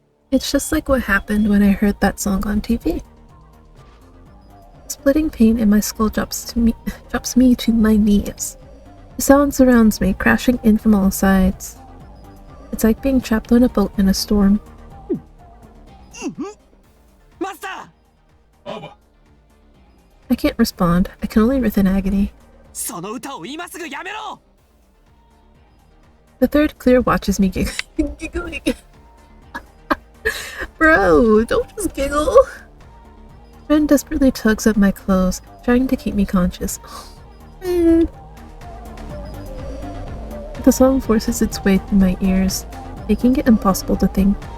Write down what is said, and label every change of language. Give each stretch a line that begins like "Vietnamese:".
English: It's just like what happened when I heard that song on TV. Splitting pain in my skull drops me to my knees. The sound surrounds me, crashing in from all sides. It's like being trapped on a boat in a storm. Master! I can't respond. I can only writhe in agony.
Japanese: その歌を今すぐやめろ!
English: The 3rd Clear watches me giggling. Bro, don't just giggle. Friend desperately tugs at my clothes, trying to keep me conscious. Man. The song forces its way through my ears, making it impossible to think.